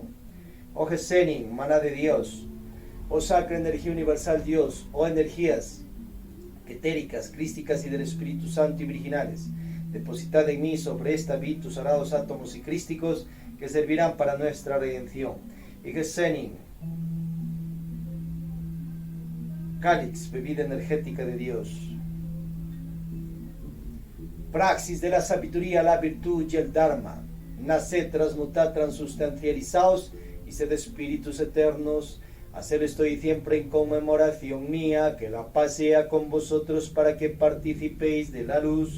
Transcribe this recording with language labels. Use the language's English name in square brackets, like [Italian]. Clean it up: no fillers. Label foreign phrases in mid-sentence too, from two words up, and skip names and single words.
[Spanish] Oh Gesenin, maná de Dios, oh sacra energía universal Dios, oh energías etéricas, crísticas y del Espíritu Santo y virginales, depositada en mí sobre esta vid tus sagrados átomos y crísticos que servirán para nuestra redención. Y Gesenin, cáliz, bebida energética de Dios. Praxis de la sabiduría, la virtud y el Dharma. Naced, transmutad, transustancializaos y sed espíritus eternos. Haced esto y siempre en conmemoración mía. Que la paz sea con vosotros para que participéis de la luz.